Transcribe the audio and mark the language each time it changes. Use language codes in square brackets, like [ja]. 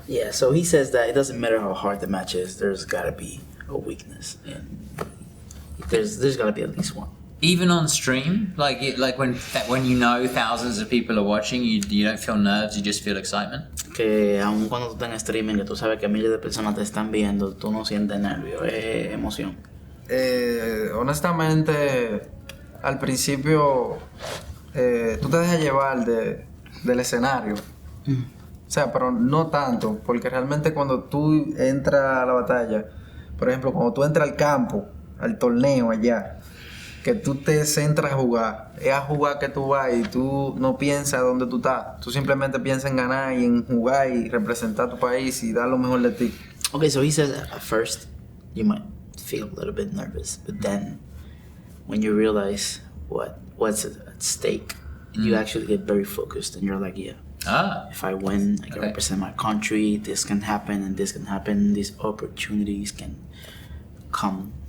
[en] Yeah, so he says that it doesn't matter how hard the match is, there's gotta be a weakness, and there's gotta be at least one. Even on stream, like when you know thousands of people are watching, you don't feel nerves, you just feel excitement. [es] Que aun cuando tú estás en streaming, que tú sabes que miles de personas te están viendo, tú no sientes nervio, es emoción. Honestamente, al principio tú te dejas llevar del escenario. O sea, pero no tanto, porque realmente cuando tú entras a la batalla, por ejemplo, cuando tú entras al campo, al torneo allá, que tú te centras a jugar, es a jugar que tú vas y tú no piensas dónde tú estás, tú simplemente piensas en ganar y en jugar y representar tu país y dar lo mejor de ti. [en] Okay, so he says at first you might feel a little bit nervous, but then when you realize what's at stake, you actually get very focused and you're like, yeah, if I win, I can represent my country, this can happen and this can happen, these opportunities can come.